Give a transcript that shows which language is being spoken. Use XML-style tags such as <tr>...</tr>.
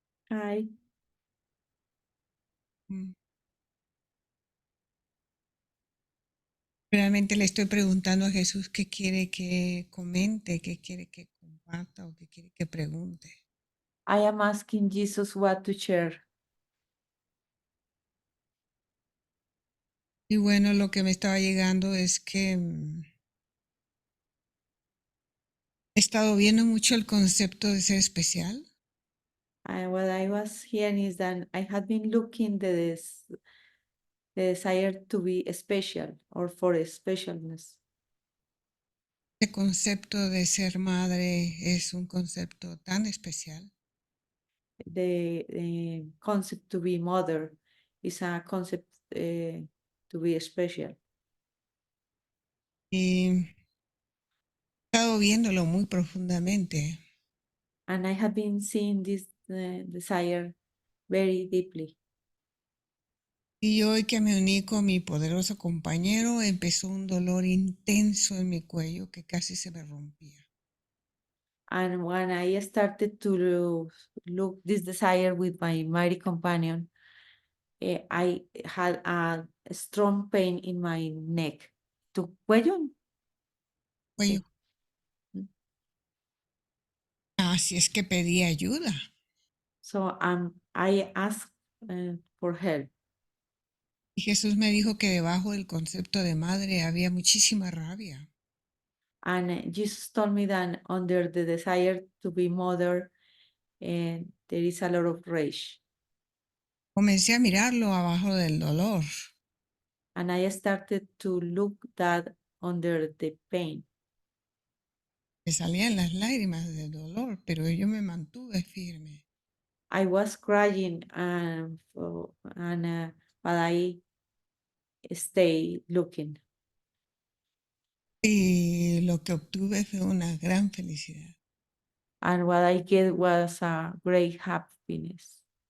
<es>Ay, Mm. Realmente le estoy preguntando a Jesús qué quiere que comente, qué quiere que comparta o qué quiere que pregunte.</es> <en>I am asking Jesus what to share.</en> <es>Y bueno, lo que me estaba llegando es que he estado viendo mucho el concepto de ser especial.</es> <en>What I was hearing is that I had been looking the desire to be special or for a specialness.</en> <es>Este concepto de ser madre es un concepto tan especial.</es> <en>The concept to be mother is a concept to be special.</en> <es>Y he estado viéndolo muy profundamente.</es> <en>And I have been seeing this desire very deeply.</en> <es>Y hoy que me uní con mi poderoso compañero, empezó un dolor intenso en mi cuello que casi se me rompía.</es> <en>And when I started to look this desire with my mighty companion, I had a strong pain in my neck.</en> <es>¿Tu cuello? Cuello. Sí. Así es que pedí ayuda.</es> <en>So I asked for help.</en> <es>Y Jesús me dijo que debajo del concepto de madre había muchísima rabia.</es> <en>And Jesus told me that under the desire to be mother, there is a lot of rage.</en> <es>Comencé a mirarlo abajo del dolor.</es> <en>And I started to look that under the pain.</en> <es>Me salían las lágrimas del dolor, pero yo me mantuve firme.</es> <en>I was crying, but I stayed looking.</en> <es>Y lo que obtuve fue una gran felicidad.</es> <en>And what I get was a great happiness.</en>